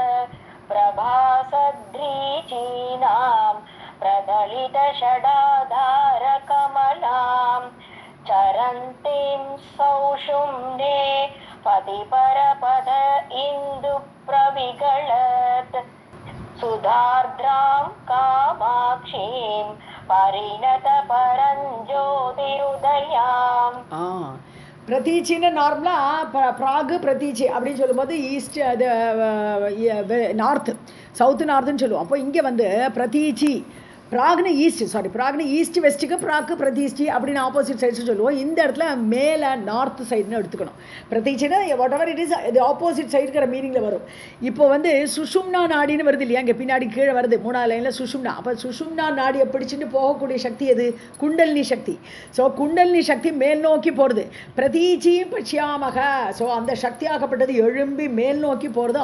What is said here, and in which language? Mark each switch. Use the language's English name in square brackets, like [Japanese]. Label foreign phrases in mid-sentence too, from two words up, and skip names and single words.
[Sanskrit] प्रभासद्रीचीनां प्रदलितषडाधारकमलां चरन्तीं सौषुम्ने पतिपरपद इन्दुप्रविगलत् सुधार्द्रां कामाक्षीं परिणतपरञ्ज्योतिरुदयाम् [Tamil] பிரதீச்சின்னு நார்மலாக ப்ராகு பிரதீச்சி அப்படின்னு சொல்லும்போது ஈஸ்ட் அது [English] north south [Tamil] நார்த்துன்னு சொல்லுவோம். அப்போ இங்கே வந்து பிரதீச்சி ப்ராக்னு [English] east west [Tamil] ப்ராக்கு பிரதீச்சி அப்படின்னு [English] opposite sides [Tamil] சொல்லுவோம். இந்த இடத்துல மேலே [English] north side [Tamil] எடுத்துக்கணும். பிரதீச்சின்னா [English] what ever it is [Tamil] இது [English] opposite side [Tamil] மீனிங்கில் வரும். இப்போ வந்து சுஷும்னா நாடின்னு வருது இல்லையா, இங்கே பின்னாடி கீழே வருது 3வது லைனில் சுஷும்னா. அப்போ சுஷும்னா நாடியை பிடிச்சிட்டு போகக்கூடிய சக்தி எது? குண்டலினி சக்தி. ஸோ குண்டலினி சக்தி மேல் நோக்கி போகிறது. பிரதீச்சியும் பட்சியாமக. ஸோ அந்த சக்தியாகப்பட்டது எழும்பி மேல் நோக்கி போகிறது.